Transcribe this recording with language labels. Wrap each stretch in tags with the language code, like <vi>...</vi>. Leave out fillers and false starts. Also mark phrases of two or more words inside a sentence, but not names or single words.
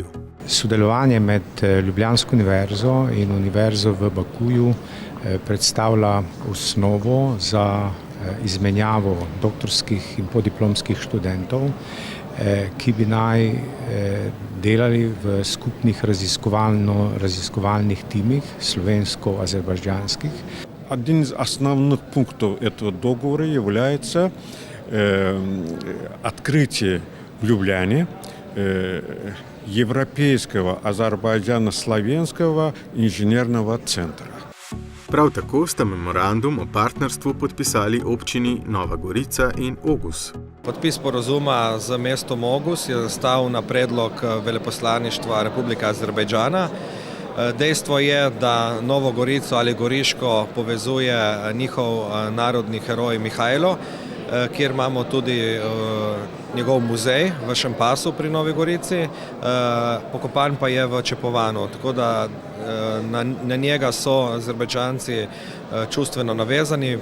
<sl>Sodelovanje med Ljubljansko univerzo in univerzo v Bakuju predstavlja osnovo za izmenjavo doktorskih in podiplomskih študentov, ki bi naj delali v skupnih raziskovalnih timih slovensko-азербайджанских.</sl> <ru>Один из основных пунктов этого договора является открытие в Любляне Европейского азербайджано-славянского инженерного центра.</ru> <sl>Prav tako sta memorandum o partnerstvu podpisali občini Nova Gorica in Ogus. Podpis sporazuma z mestom Ogus je nastal na predlog veleposlaništva Republike Azerbajdžana. Dejstvo je, da Novo Gorico ali Goriško povezuje njihov narodni heroj Mihajlo, kjer imamo tudi njegov muzej v Šempasu pri Novi Gorici, pokopan pa je v Čepovanu, tako da na njega so Azerbajdžanci čustveno navezani.</sl>